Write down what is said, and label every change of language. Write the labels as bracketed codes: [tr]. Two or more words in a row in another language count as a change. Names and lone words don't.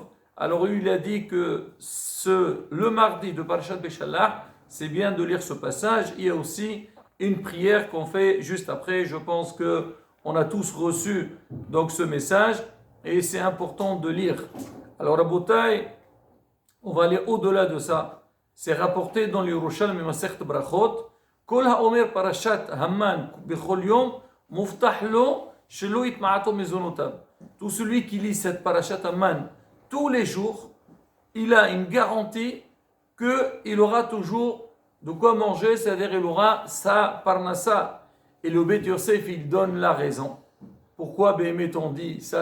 [fr] Alors, lui, il a dit que le mardi de Parashat Beshalach, c'est bien de lire ce passage. Il y a aussi une prière qu'on fait juste après. Je pense qu'on a tous reçu donc, ce message. Et c'est important de lire. Alors, Rabotai, on va aller au-delà de ça. C'est rapporté dans l'Yerushalmi Masechet Brachot. [he] כל האומר פרשת המן בכל יום מובטח לו שלא יתמעטו מזונותיו. [fr] Tout celui qui lit cette [he] פרשת המן [fr] tous les jours, il a une garantie qu'il aura toujours de quoi manger, c'est-à-dire il aura sa parnassa. Et le Bet Yosef, il donne la raison. Pourquoi Béhémet on dit ça?